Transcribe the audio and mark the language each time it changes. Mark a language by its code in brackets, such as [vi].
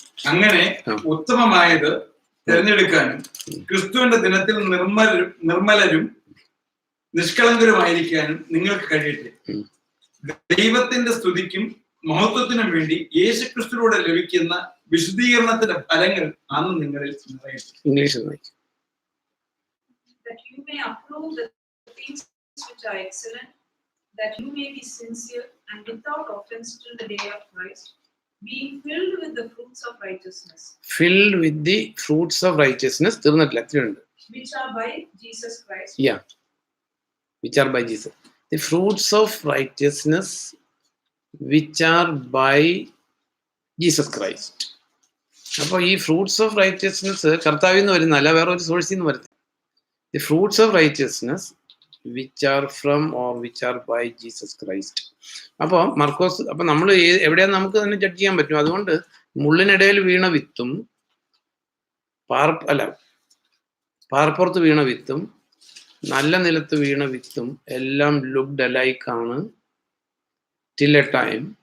[ml] അങ്ങനെ ഉത്തമമായത് തിരഞ്ഞെടുക്കാനും ക്രിസ്തുവിന്റെ ദിനത്തിൽ നിർമ്മലരും നിഷ്കളങ്കരുമായിരിക്കാനും നിങ്ങൾക്ക് കഴിയട്ടെ. ദൈവത്തിന്റെ സ്തുതിക്കും മഹത്വത്തിനും വേണ്ടി യേശുക്രിസ്തുവിലൂടെ ലഭിക്കുന്ന വിശുദ്ധീകരണത്തിന്റെ ഫലങ്ങൾ അന്ന് നിങ്ങളിൽ നിറയട്ടെ. [en] That you may approve the things which are excellent, that you may be sincere and without offense till the day of Christ, being filled with the fruits of righteousness. Filled with the fruits of righteousness. Which are by Jesus Christ. Yeah. Which are by Jesus. The fruits of righteousness which are by Jesus Christ. [ml] അപ്പോൾ ഈ [en] fruits of righteousness [ml] കർത്താവിൽ നിന്ന് വരുന്നല്ല, വേറെ ഒരു സോഴ്സിൽ നിന്ന് വരുന്നത്. [en] The fruits of righteousness which are from or which are by Jesus Christ. [ml] അപ്പോൾ മർക്കോസ്, അപ്പം നമ്മൾ എവിടെയാന്ന് നമുക്ക് തന്നെ ജഡ്ജ് ചെയ്യാൻ പറ്റും. അതുകൊണ്ട് മുള്ളിനിടയിൽ വീണ വിത്തും പാറപ്പുറത്ത് വീണ വിത്തും നല്ല നിലത്ത് വീണ വിത്തും എല്ലാം [en] looked alike [ml] ആണ് [en] Till a time.